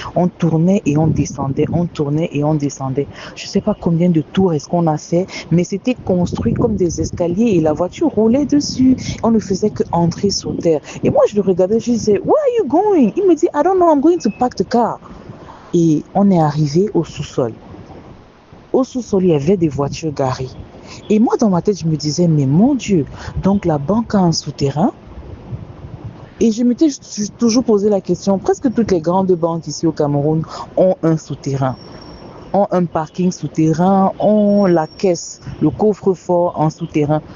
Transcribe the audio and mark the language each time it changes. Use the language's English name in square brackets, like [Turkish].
[French] On tournait et on descendait, on tournait et on descendait. Je ne sais pas combien de tours est-ce qu'on a fait, mais c'était construit comme des escaliers et la voiture roulait dessus. On ne faisait que entrer sur terre. Et moi, je le regardais, je disais, [English] Where are you going? [French] Il me dit, [English] I don't know, I'm going to park the car. [French] Et on est arrivé au sous-sol. Au sous-sol, il y avait des voitures garées. Et moi, dans ma tête, je me disais, mais mon Dieu, donc la banque a un souterrain. Et je m'étais toujours posé la question, presque toutes les grandes banques ici au Cameroun ont un souterrain, ont un parking souterrain, ont la caisse, le coffre-fort en souterrain.